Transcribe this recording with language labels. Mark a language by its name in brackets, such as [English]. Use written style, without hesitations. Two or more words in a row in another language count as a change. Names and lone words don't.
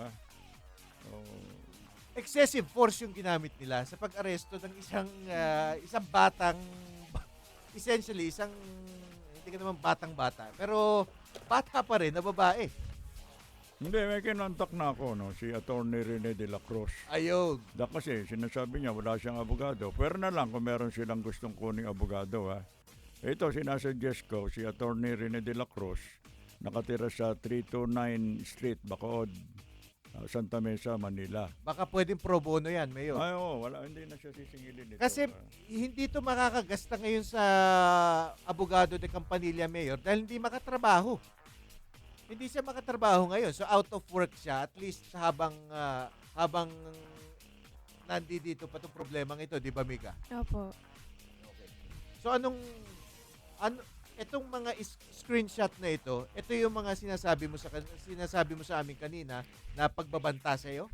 [English] Excessive force [Filipino] yung ginamit nila sa pag-aresto ng isang batang, essentially hindi ka naman batang-bata, pero bata pa rin na babae. Hindi, may kinontak na ako, no? Si Attorney Rene de la Cruz. Ayun. Kasi sinasabi niya wala siyang abogado. Pero na lang kung meron silang gustong kuning abogado, ha. Ito, sinasuggest ko, si Attorney Rene de la Cruz, nakatira sa 329 Street, Bacood, Santa Mesa, Manila. Baka pwedeng [Latin] pro bono [Filipino] yan, Mayor. Ay, hindi na siya sisingilin ito. Kasi hindi to makakagasta ngayon sa abogado de Campanilla, Mayor, dahil hindi makatrabaho. Hindi siya makatrabaho ngayon. So [English] out of work [Filipino] siya, at least habang nandito pa itong problemang ito, di ba, Mika? Opo. Okay. So itong mga screenshot na ito yung mga sinasabi mo sa amin kanina na pagbabanta sa iyo.